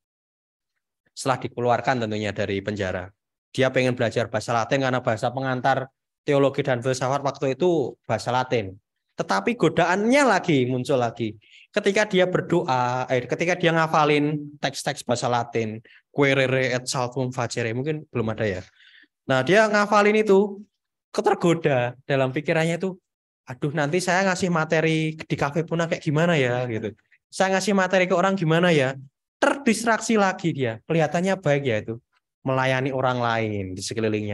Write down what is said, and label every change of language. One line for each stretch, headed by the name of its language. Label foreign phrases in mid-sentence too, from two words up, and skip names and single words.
Indonesian: Setelah dikeluarkan tentunya dari penjara. Dia pengen belajar bahasa Latin karena bahasa pengantar teologi dan filsafat waktu itu bahasa Latin. Tetapi godaannya muncul lagi. Ketika dia berdoa, ketika dia ngafalin teks-teks bahasa Latin,
Latin: Quaerere et salvum facere,
Indonesian: mungkin belum ada ya. Nah, dia ngafalin itu, ketergoda dalam pikirannya itu, aduh nanti saya ngasih materi di Cafe Puna kayak gimana ya gitu. Saya ngasih materi ke orang gimana ya. Terdistraksi lagi dia. Kelihatannya baik ya itu, melayani orang lain di sekelilingnya.